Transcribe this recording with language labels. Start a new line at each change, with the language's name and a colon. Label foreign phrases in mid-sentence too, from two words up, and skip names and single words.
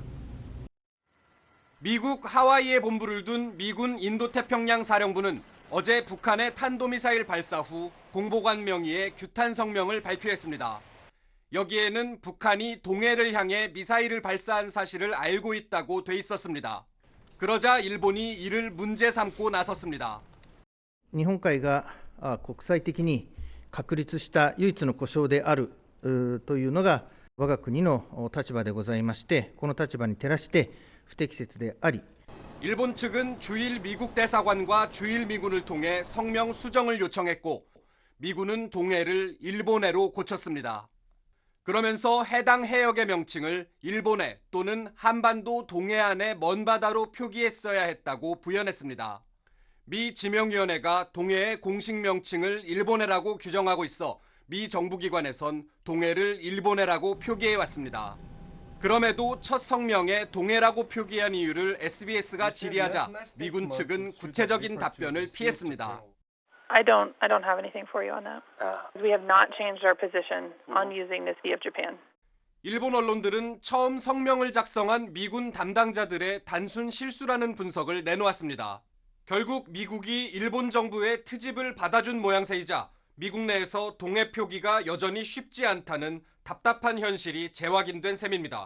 Korean: 미국 하와이에 본부를 둔 미군 인도태평양 사령부는 어제 북한의 탄도미사일 발사 후 공보관 명의의 규탄 성명을 발표했습니다. 여기에는 북한이 동해를 향해 미사일을 발사한 사실을 알고 있다고 돼 있었습니다. 그러자 일본이 이를 문제 삼고 나섰습니다.
Japanese: 日本海が国際的に確立した唯一の故障であるというのが我が国の立場でございまして、この立場に照らして不適切であり、
Korean: 일본 측은 주일 미국 대사관과 주일 미군을 통해 성명 수정을 요청했고 미군은 동해를 일본해로 고쳤습니다. 그러면서 해당 해역의 명칭을 일본해 또는 한반도 동해안의 먼바다로 표기했어야 했다고 부연했습니다. 미 지명위원회가 동해의 공식 명칭을 일본해라고 규정하고 있어 미 정부기관에선 동해를 일본해라고 표기해왔습니다. 그럼에도 첫 성명에 동해라고 표기한 이유를 SBS가 질의하자 미군 측은 구체적인 답변을 피했습니다.
English: I don't have anything for you on that. We have not changed our position on using the Sea of Japan.
Korean: 일본 언론들은 처음 성명을 작성한 미군 담당자들의 단순 실수라는 분석을 내놓았습니다. 결국 미국이 일본 정부의 트집을 받아준 모양새이자 미국 내에서 동해 표기가 여전히 쉽지 않다는 답답한 현실이 재확인된 셈입니다.